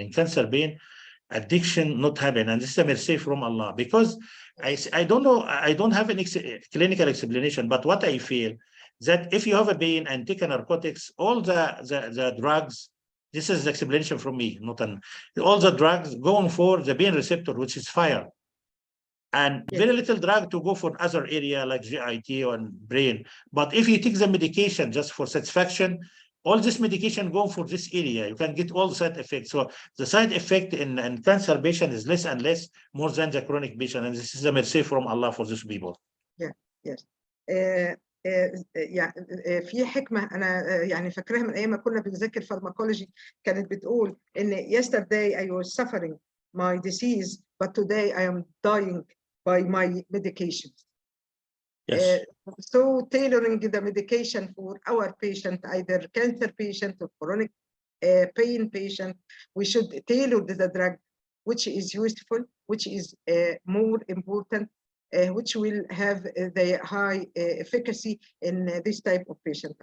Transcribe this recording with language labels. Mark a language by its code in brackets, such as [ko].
[en] In cancer pain, addiction not happen, and this is a mercy from Allah, because I don't know, I don't have an clinical explanation, but what I feel that if you have a pain and take narcotics, all the drugs, this is the explanation from me, all the drugs going for the pain receptor, which is fire, and very little drug to go for other area like GIT or brain. But if you take the medication just for satisfaction, all this medication go for this area. You can get all the side effects. So the side effect in cancer patient is less and less more than the chronic patient. And this is a mercy from Allah for these people. Yeah, yes. [ar] يعني في حكمة أنا يعني فاكراها من أيام ما كنا بنذاكر فارماكولوجي، كانت بتقول إن [en] yesterday I was suffering my disease but today I am dying by my medications. Yes. So tailoring the medication for our patient, either cancer patient or chronic pain patient, we should tailor the drug which is useful, which is more important, which will have the high efficacy in this type of patient.